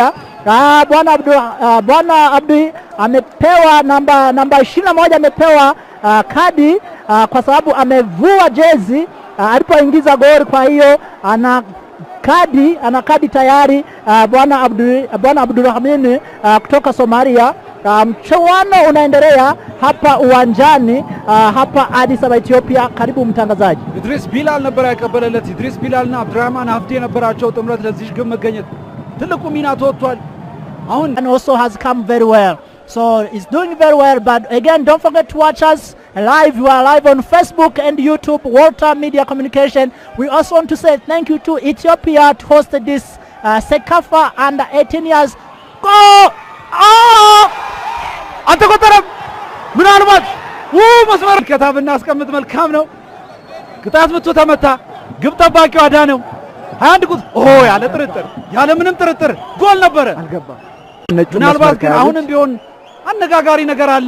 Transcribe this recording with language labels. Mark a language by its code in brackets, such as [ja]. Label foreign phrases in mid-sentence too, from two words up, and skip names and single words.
[sw] Bwana Abdi amepewa namba 21 amepewa kadi kwa sababu amevua jezi alipoingiza goli, kwa hiyo ana kadi tayari Bwana Abdulrahman kutoka Somalia. Mchuano unaendelea hapa uwanjani hapa Addis Ababa Ethiopia. Karibu mtangazaji. [am] Idris Bilal ነበር ያቀበለለት። Idris Bilalና Abdurrahman Hafdi የነበራቸው ጥምረት ለዚህ ግብ መገኘት ትልቁ ሚና ተወጥቷል። [en] And also has come very well, so it's doing very well. But again, don't forget to watch us live. We are live on Facebook and YouTube, Walter Media Communication. We also want to say thank you to Ethiopia to host this Sekafa under 18 years. Go! [am] አልተቆጠረም። ምናልባት መስመር ከታብና አስቀምጥ መልካም ነው። ቅጣት ምቱ ተመታ። ግብ ጠባቂው አዳነው። 21 ቁጥር ያለ ጥርጥር ያለ ምንም ጥርጥር ጎል ነበረ። አልገባም። ምናልባት ግን አሁንም ቢሆን አነጋጋሪ ነገር አለ።